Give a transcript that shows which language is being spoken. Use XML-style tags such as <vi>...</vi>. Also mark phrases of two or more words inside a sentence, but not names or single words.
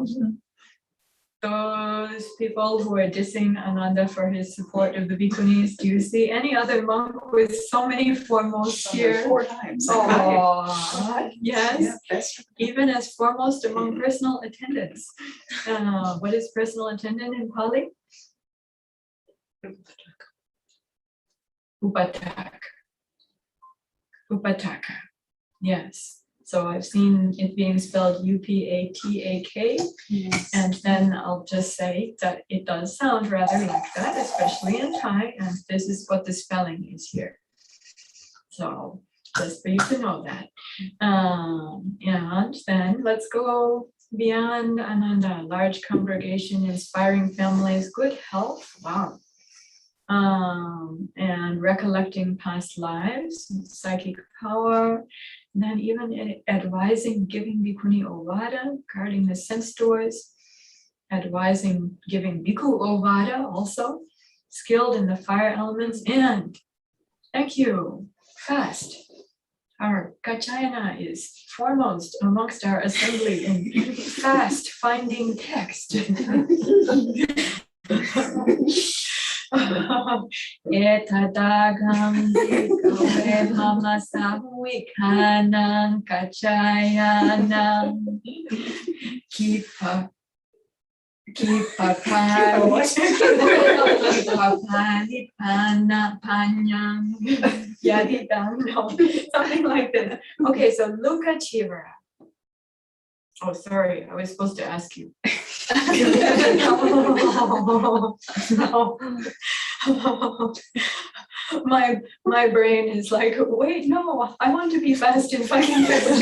<en>Those people who are dissing Ananda for his support of the Bhikkhunis, do you see any other monk with so many foremost here? 4 times. Oh, yes, Yeah, that's even as foremost among personal attendants. What is personal attendant in Pali? Upataka. Upataka. Yes. So I've seen it being spelled Upataka. Yes. And then I'll just say that it does sound rather like that, especially in Thai, and this is what the spelling is here. So just for you to know that. And then let's go beyond Ananda, large congregation, inspiring families, good health, wow. And recollecting past lives, psychic power, and then even advising giving</en> <pi>bhikkhuni ovada,</pi> <en>guarding the sense doors, advising giving</en> <pi>bhikkhu ovada</pi> <en>also, skilled in the fire elements, and thank you, fast. Our Gachayana is foremost amongst our assembly in fast finding text.</en> <pi>Etadagam bhikkhave mama samvikanam kachayanam kipa panyam yadidam,</pi> <en>no, something like this. Okay, so</en> <pi>Luka Chivara.</pi> <en>Oh, sorry, I was supposed to ask you. No. My brain is like, wait, no, I want to be fast in fighting too.</en>